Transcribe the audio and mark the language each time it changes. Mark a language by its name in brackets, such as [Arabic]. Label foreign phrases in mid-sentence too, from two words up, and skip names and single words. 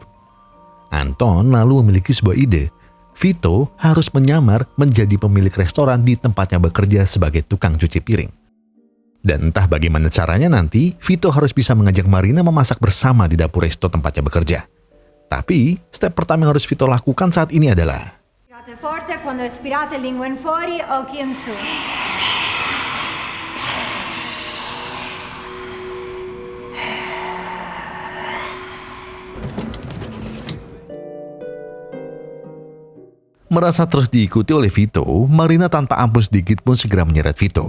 [Indonesian] Anton lalu memiliki sebuah ide. Vito harus menyamar menjadi pemilik restoran di tempatnya bekerja sebagai tukang cuci piring. Dan entah bagaimana caranya nanti, Vito harus bisa mengajak Marina memasak bersama di dapur resto tempatnya bekerja. Tapi, step pertama yang harus Vito lakukan saat ini adalah [Italian] Respirate forte quando espirate lingua in fuori, occhi in su. [Indonesian] merasa terus diikuti oleh Vito, Marina tanpa ampun sedikit pun segera menyeret Vito.